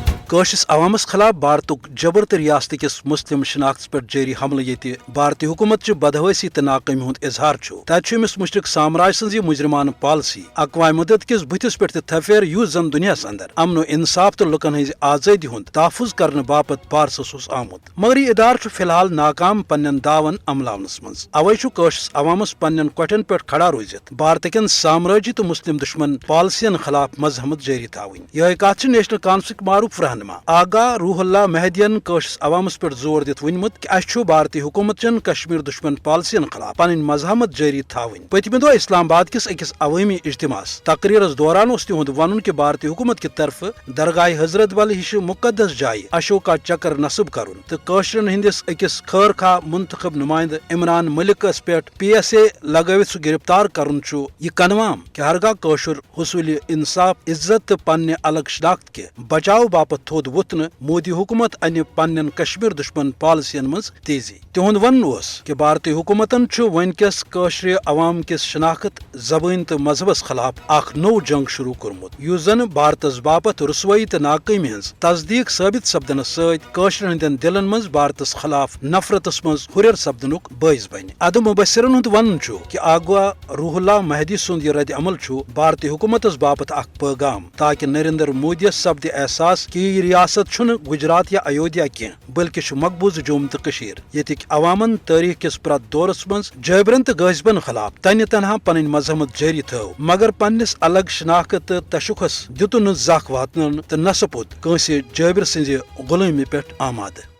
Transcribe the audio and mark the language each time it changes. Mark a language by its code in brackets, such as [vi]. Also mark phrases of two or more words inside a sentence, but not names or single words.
[ks] کٲشرِس عوامس خلاف بھارتک جبر تو ریاست کس مسلم شناختس پہ جاری حملہ یت بھارتی حکومت چہ بدحواسی تو ناکٲمی ہند اظہار تتہ امس مشرق سامراج سن مجرمانہ پالسی اقوام متحدہ کس بتس پہ تھپھیر یس زن دنیاس اندر امن و انصاف تو لکن ہز آزادی ہند تحفظ کرنے باپت پارسس آمت مگر یہ ادارہ فی الحال ناکام پنن دعون عملاونس من اوے کٲشرس عوامس پنن کوٹھین پہ کھڑا روزت بھارت کن سامراجی تو مسلم دشمن پالسین خلاف مزاحمت جاری تھوین یہ کت نیشنل کانفرنس معروف رہنما آگاہ روح اللہ مہدین کٲشرس عوامس پہ زور دت ونمت کہ اس بھارتی حکومت چن کشمیر دشمن پالسین خلاف پن مزاحمت جاری تھوین پتمہ دہ اسلام آباد کس اکس عوامی اجتماع تقریرس دوران اس تہد ون کہ بھارتی حکومت [ur] کی طرف [ks] درگاہ حضرت بل ہش مقدس جائے اشوکا چکر نصب کرن تو کٲشرین ہندس اکس خیر خواہ منتخب نمائندہ عمران ملکس پہ PSA لگوت سہ گرفتار کرن یہ کنوام کہ ہرگاہ کٲشر حصول انصاف عزت تو پنہ الگ شناخت کے بچاؤ باپت تھود وتن مودی حکومت ان پنن کشمیر دشمن پالسین مز تیزی تہد ون کہ بھارتی حکومتن ونکس کٲشر عوام کس شناخت زبان تو مذہبس خلاف اخ نو جنگ شروع کورمت یس زن بھارتس باپت رسوائی تو ناکامی ہز تصدیق ثابت سپدنس ست کٲشر ہندین دلن مز بھارتس خلاف نفرتس مز ہریر سپدنک باعث بن ادب مبصرن ہند ون کہ آگوا روح اللہ مہدی سند یہ رد عمل بھارتی حکومتس باپت اخ پیغام تاکہ نریندر مودیس سپد احساس کہ یہ ریاست چھن گجرات یا ایودھیا کی بلکہ مقبوض جوم تو یتک عوامن تاریخ کس پرت دورس مز جابرن تو غاصبن خلاف تنہ تنہا پن مذمت جاری تھو مگر پنس الگ شناخت تو تشخص دتن زخ واتن تو نہ سپود کنس جابر سز غلامی پہ آمادہ